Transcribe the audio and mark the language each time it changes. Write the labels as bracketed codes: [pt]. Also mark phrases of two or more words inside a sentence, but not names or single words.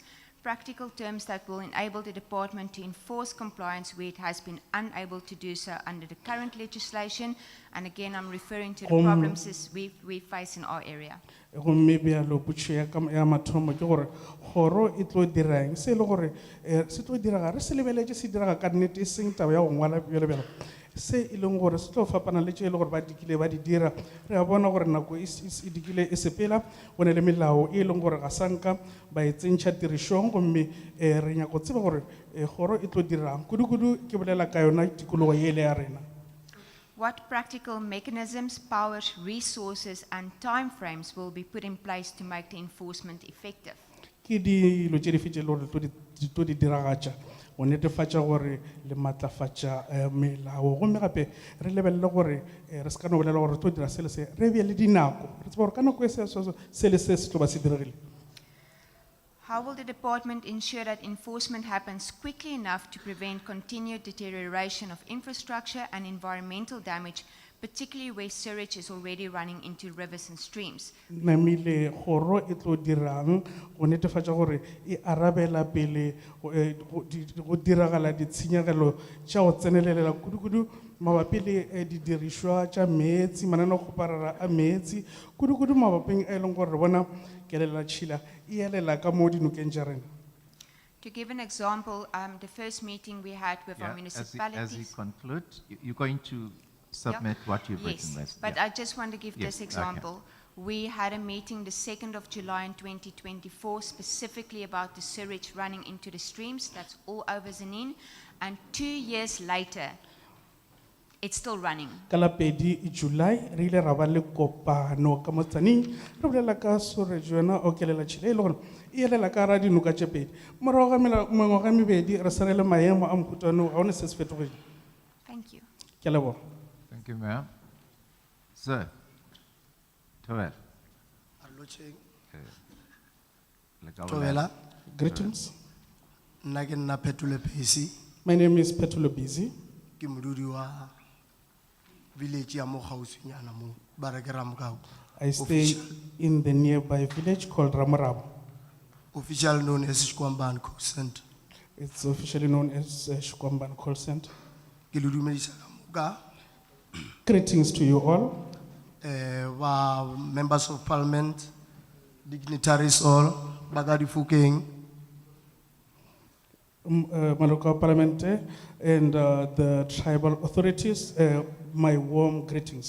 [en] Practical terms that will enable the department to enforce compliance where it has been unable to do so under the current legislation. And again, I'm referring to the problems we face in our area. [nso] Gomme bjalo potšo ya mathomo ke gore kgoro e tlo dirang se le gore se tlo diraga re se lebeletše se diraga ka nnete e seng taba ya go ngwala bjalo se e leng gore se tlo fapana le tše e le gore ba dikile ba di dira re a bona gore nako e dikile e sepela go ne le melao e leng gore ga sanka ba e tsentšha tirišong gomme re nyako tseba gore kgoro e tlo dirang kudu-kudu ke bolela ka yona tikologo ye le ya rena. [en] What practical mechanisms, powers, resources, and timeframes will be put in place to make the enforcement effective? [nso] Ke dilo tše di fetše le gore tlo di diragatša go netefatša gore le matlafatša melao gomme gape re lebelele gore re se ka no bolela gore re tlo dira se le se re bje le dinako re tseba gore ka nako e se le se se tlo ba se diregile. [en] How will the department ensure that enforcement happens quickly enough to prevent continued deterioration of infrastructure and environmental damage, particularly where sewage is already running into rivers and streams? [nso] Namile kgoro e tlo dirang go netefatša gore e arabela pele go diragala ditshenyegelo tša go tsenelela kudu-kudu mabapi le didirišwa tša meetse mananeo kgoparara a meetse kudu-kudu mabaping a e leng gore re bona kelela tšhila e elela ka mo dinokeng tša rena. [en] To give an example, the first meeting we had with our municipalities. As you conclude, you're going to submit what you've written. Yes, but I just want to give this example. Okay. We had a meeting the 2nd of July in 2024 specifically about the sewage running into the streams. That's all over Zanin. And 2 years later, it's still running. [nso] Kala pedi July rile rabale kopano ka motsaning re bolela ka sewage yona o kelela tšhila e le gore e elela ka ra dinuka tše pedi morago ga mengwaga ga mebedi re sa le maemo a mokhutlwane ga one se se fetogile. [en] Thank you. [nso] Ke a leboga. [en] Thank you, Mayor. Sir, Toel. [nso] Tobela. [en] Greetings. [nso] Nna ke nna Phetolo Bisi. [en] My name is Petolo Busy. [nso] Ke modudi wa village ya mo gausinyana mo ba re ke Ramokau. [en] I stay in the nearby village called Ramorabo. Officially known as Shikwambani Call Center. It's officially known as Shikwambani Call Center. [nso] Ke le dumedisa ka moka. [en] Greetings to you all. Members of Parliament, dignitaries all, Bagadi Fukeng. Local Parliament and the tribal authorities, my warm greetings.